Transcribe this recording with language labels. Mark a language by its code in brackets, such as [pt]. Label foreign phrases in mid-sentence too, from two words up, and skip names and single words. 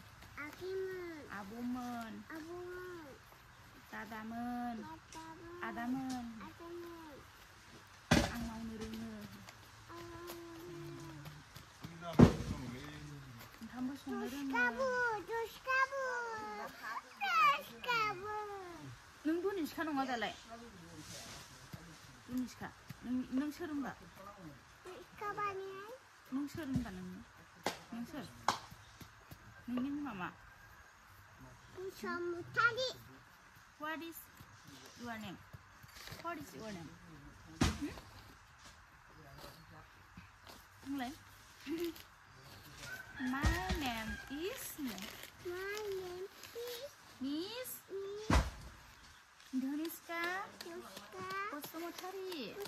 [brx] आब'मोन दादामोन आदामोन आं मावनो रोङो ओंखामबो संनो रोङो नों दुनिसखा नङा दालाय दुनिसखा नों सोर होनबा नों सोर होनबा नों सोर नोंनि मुङा मा [en] What is your name? What is your name? My name is Miss Doniska Basumatari.